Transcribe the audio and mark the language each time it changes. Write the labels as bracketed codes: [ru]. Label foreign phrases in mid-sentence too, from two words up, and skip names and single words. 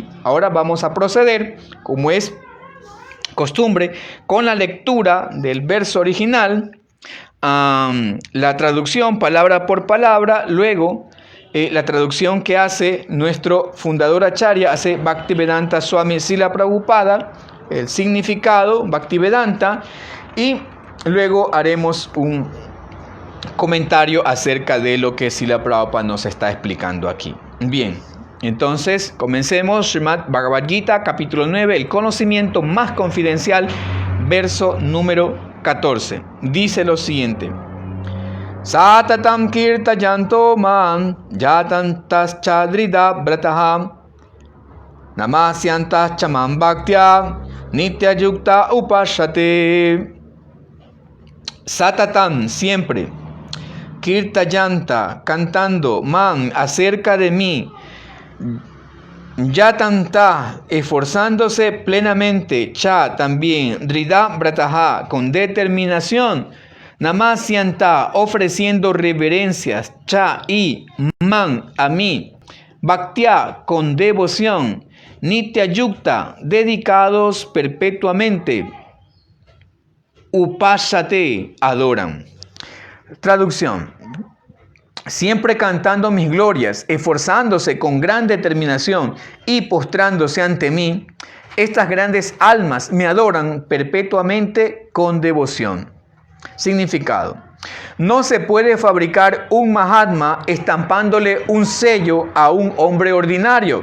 [es] Ahora vamos a proceder, como es costumbre, con la lectura del verso original, la traducción palabra por palabra, luego la traducción que hace nuestro fundador Acharya, hace Bhaktivedanta Swami Srila Prabhupada, el significado Bhaktivedanta, y luego haremos un comentario acerca de lo que Srila Prabhupada nos está explicando aquí. Bien, entonces comencemos. Srimad Bhagavad Gita, capítulo 9, el conocimiento más confidencial, verso número 14. Dice lo siguiente: [sa] सततं कीर्तयन्तो मां यतन्तः चदृढ व्रताः नमस्यन्तः चमां भक्त्या नित्य युक्ता उपासते. [es] Satatam, siempre, kirtayanta, cantando, man, acerca de mí, yatanta, esforzándose plenamente, cha, también, [sa] दृढ व्रताः, [es] con determinación, namasyanta, ofreciendo reverencias, cha, y, man, a mí, bhaktya, con devoción, [sa] नित्य युक्ता, [es] dedicados perpetuamente, upasate, adoran. Traducción: siempre cantando mis glorias, esforzándose con gran determinación y postrándose ante mí, estas grandes almas me adoran perpetuamente con devoción. Significado: no se puede fabricar un Mahatma estampándole un sello a un hombre ordinario.